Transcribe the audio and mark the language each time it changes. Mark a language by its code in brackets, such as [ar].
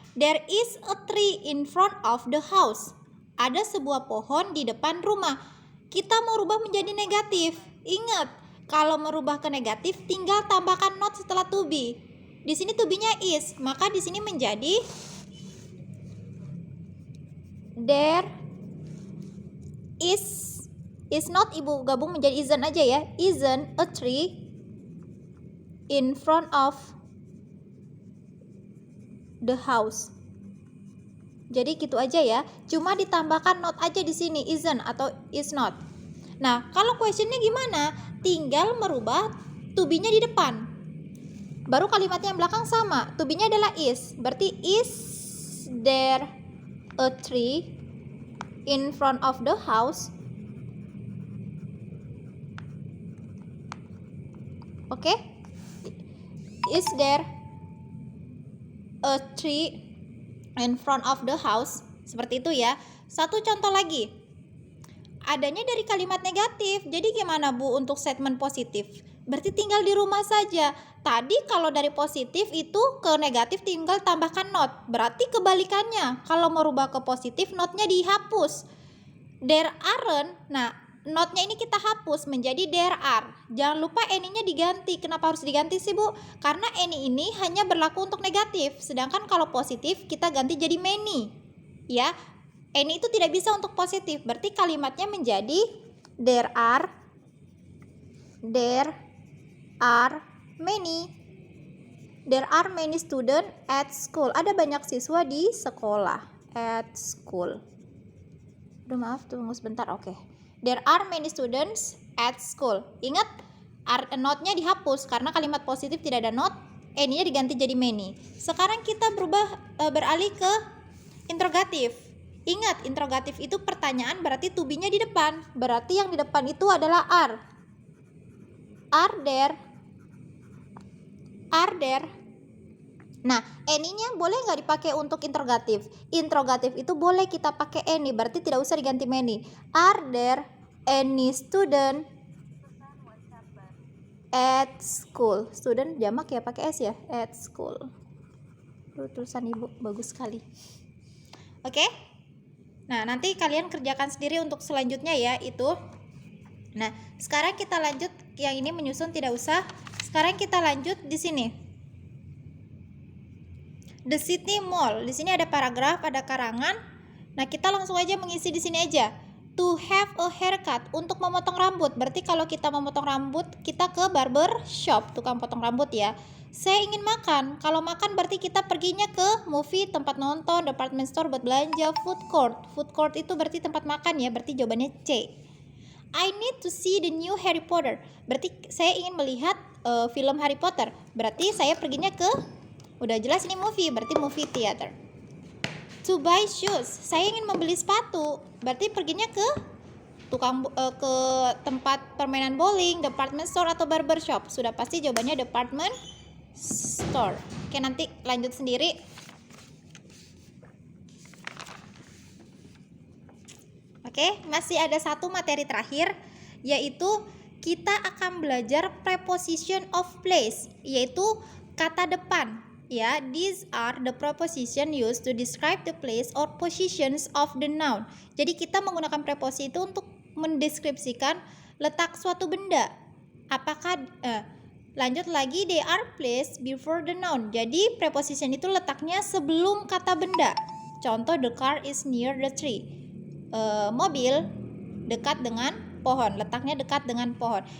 [en] There is a tree in front of the house. [id] Ada sebuah pohon di depan rumah. Kita mau rubah menjadi negatif. Ingat, kalau merubah ke negatif tinggal tambahkan not setelah to be. Di sini to be-nya is, maka di sini menjadi [en] there is not, [id] ibu gabung menjadi isn't aja ya. [en] Isn't a tree in front of the house. [id] Jadi gitu aja ya. Cuma ditambahkan not aja di sini, isn't atau is not. Nah, kalau questionnya gimana? Tinggal merubah to be-nya di depan. Baru kalimatnya yang belakang sama. To be-nya adalah is. Berarti [en] is there a tree in front of the house? Oke. Is there a tree in front of the house? [id] Seperti itu ya. Satu contoh lagi. Adanya dari kalimat negatif. Jadi gimana Bu untuk statement positif? Berarti tinggal di rumah saja. Tadi kalau dari positif itu ke negatif tinggal tambahkan not. Berarti kebalikannya. Kalau merubah ke positif, notnya dihapus. [en] There aren't. [id] Nah, Not-nya ini kita hapus menjadi there are. Jangan lupa any-nya diganti. Kenapa harus diganti sih, Bu? Karena any ini hanya berlaku untuk negatif. Sedangkan kalau positif kita ganti jadi many. Ya, any itu tidak bisa untuk positif. Berarti kalimatnya menjadi [en] there are many. There are many students at school. [id] Ada banyak siswa di sekolah. [en] At school. [id] Aduh, maaf, tunggu sebentar. Oke. [en] There are many students at school. [id] Ingat, not-nya dihapus karena kalimat positif tidak ada not. Any-nya diganti jadi many. Sekarang kita beralih ke interrogatif. Ingat, interrogatif itu pertanyaan, berarti to be-nya di depan. Berarti yang di depan itu adalah are. [en] Are there? [id] Nah, any-nya boleh nggak dipakai untuk interrogatif? Interrogatif itu boleh kita pakai any, berarti tidak usah diganti many. [en] Are there any student at school? [id] Student jamak ya, pakai s ya, at school. Tulisan ibu bagus sekali. Oke? Nah, nanti kalian kerjakan sendiri untuk selanjutnya ya, itu. Nah, sekarang kita lanjut, yang ini menyusun tidak usah. Sekarang kita lanjut di sini. The City Mall. Di sini ada paragraf, ada karangan. Nah, kita langsung aja mengisi di sini aja. [en] To have a haircut, [id] untuk memotong rambut. Berarti kalau kita memotong rambut, kita ke barber shop, tukang potong rambut ya. Saya ingin makan. Kalau makan berarti kita perginya ke movie, tempat nonton, department store buat belanja, food court. Food court itu berarti tempat makan ya, berarti jawabannya C. [en] I need to see the new Harry Potter. [id] Berarti saya ingin melihat film Harry Potter. Berarti saya perginya ke, udah jelas ini movie, berarti movie theater. [en] To buy shoes, [id] saya ingin membeli sepatu. Berarti perginya ke ke tempat permainan bowling, department store atau barber shop. Sudah pasti jawabannya department store. Oke, nanti lanjut sendiri. Oke, masih ada satu materi terakhir, yaitu kita akan belajar preposition of place, yaitu kata depan. [en] Ya, these are the preposition used to describe the place or positions of the noun. [id] Jadi kita menggunakan preposisi itu untuk mendeskripsikan letak suatu benda. Apakah lanjut lagi, [en] they are placed before the noun. [id] Jadi preposition itu letaknya sebelum kata benda. Contoh, [en] the car is near the tree. [id] Mobil dekat dengan pohon, letaknya dekat dengan pohon.